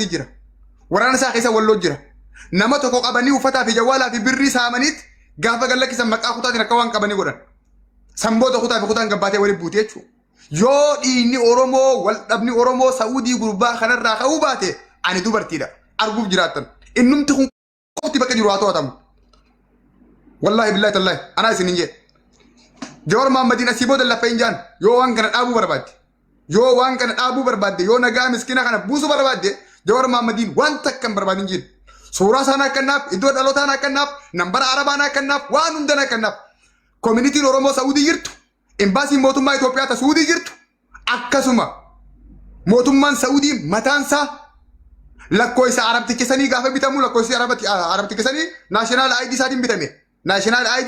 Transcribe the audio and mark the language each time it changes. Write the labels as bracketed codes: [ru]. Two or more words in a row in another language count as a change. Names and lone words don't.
[om] jira warana sa keessa wallo jira nama tokko qabani ufata fi jawala fi birri samanit gaafa gallakisan maqaa kutaatiin akka waan qabani godhan samboota kutaa fi kutaan gabbaatee wali buute jechuudha yoo dhiinni oromoo wal dhabni oromoo saudii gurbaa kanarraa ka'uu baate ani dubartiidha arguuf jiraatan innumti kun qofti bakka jiru haa to'atamu [ar] والله بالله تالله [om] anaa isin hin jee jawar maammadin asii booda lafa hin jaan yoo waan kana dhaabuu barbaadde yoo nagaa miskina kana buusu barbaadde jawar maammadin waan takka hin barbaadin jiin suuraa sana kannaaf iddoo dhalootaan kannaaf nambara arabaan kannaaf waan hundan kannaaf communitiin oromoo saudii jirtu embaasiin mootummaa Itoophiyaa ta saudii jirtu akkasuma mootummaan saudii mataansaa lakkoofsa arabtikkisanii gaafa bitamu lakkoofsi arabtikkisanii [en] naashinaal ID [om] isaatiin bitame [en] naashinaal ID